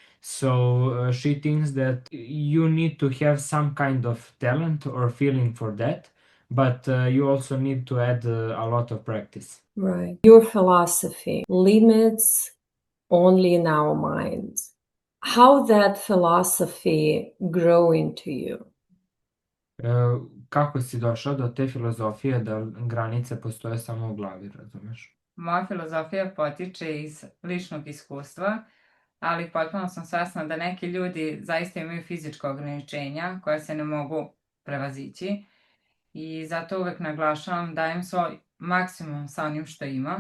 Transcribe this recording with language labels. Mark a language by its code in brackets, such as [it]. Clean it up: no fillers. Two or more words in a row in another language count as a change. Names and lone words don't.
[en] So she thinks that you need to have some kind of talent or feeling for that, but you also need to add a lot of practice. Right. Your philosophy, limits only in our minds. How that philosophy grow into you? [sr] Kako si došao do te filozofije da granice postoje samo u glavi, razumeš? Moja filozofija potiče iz ličnog iskustva, ali potpuno sam svesna da neki ljudi zaista imaju fizička ograničenja koja se ne mogu prevazići i zato uvek naglašavam dajem svoj maksimum sa onim što imam.